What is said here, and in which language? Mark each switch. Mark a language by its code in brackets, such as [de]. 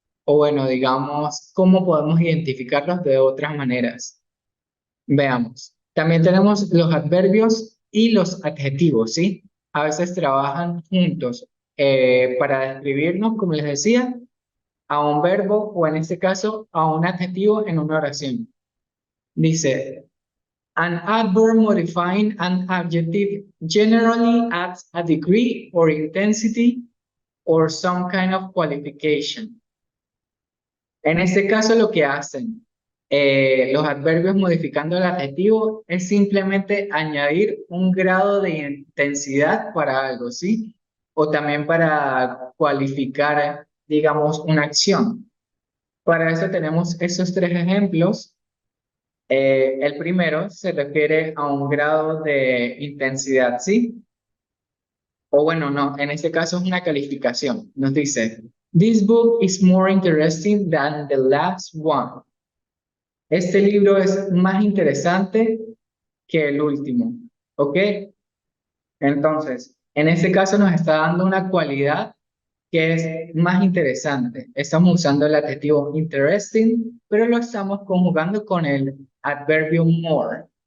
[es] O bueno, digamos, ¿cómo podemos identificarlos de otras maneras? Veamos. También tenemos los adverbios y los adjetivos, ¿sí? A veces trabajan juntos para describirnos, como les decía, a un verbo o en este caso a un adjetivo en una oración. Dice, [en] an adverb modifying an adjective generally adds a degree or intensity or some kind of qualification. [es] En este caso lo que hacen los adverbios modificando el adjetivo es simplemente añadir un grado de intensidad para algo, ¿sí? O también para cualificar, digamos, una acción. Para eso tenemos esos tres ejemplos. El primero se refiere a un grado de intensidad, ¿sí? O bueno, no, en este caso es una calificación. Nos dice, [en] this book is more interesting than the last one. [es] Este libro es más interesante que el último, ¿ok? Entonces, en este caso nos está dando una cualidad que es más interesante. Estamos usando el adjetivo interesting, pero lo estamos conjugando con el adverbio more.